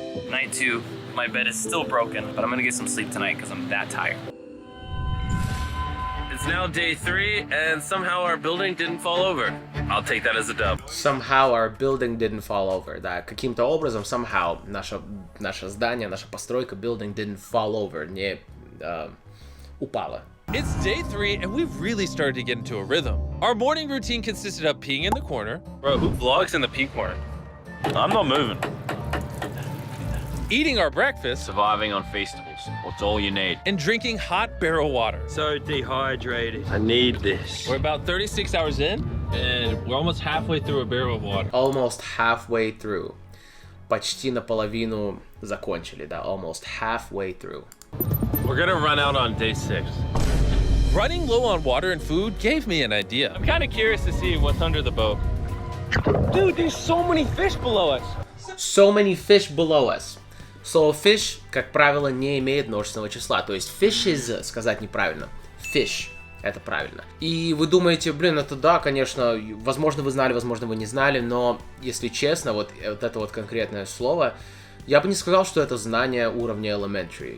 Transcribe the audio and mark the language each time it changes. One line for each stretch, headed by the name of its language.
English: Night 2, my bed is still broken, but I'm gonna get some sleep tonight because I'm that tired. It's now day 3, and somehow our building didn't fall over. I'll take that as a dub. Somehow our building didn't fall over.
Russian: Да, каким-то образом, somehow, наше здание, наша постройка,
English: building didn't fall over,
Russian: не упала.
English: it's day 3 and we've really started to get into a rhythm. Our morning routine consisted of peeing in the corner, Bro, who vlogs in the pee corner? I'm not moving. eating our breakfast, Surviving on festivals. What's all you need? and drinking hot barrel water. So dehydrated. I need this. We're about 36 hours in, And we're almost halfway through a barrel of water. Almost halfway through.
Russian: Почти наполовину закончили, да,
English: almost halfway through. We're gonna run out on day 6. running low on water and food gave me an idea. I'm kind of curious to see what's under the boat. Dude, there's so many fish below us. So many fish below us.
Russian: Слово fish, как правило, не имеет множественного числа. То есть fishes сказать неправильно. Fish. Это правильно. И вы думаете, блин, это да, конечно, возможно, вы знали, возможно, вы не знали, но, если честно, вот это вот конкретное слово, я бы не сказал, что это знание уровня elementary.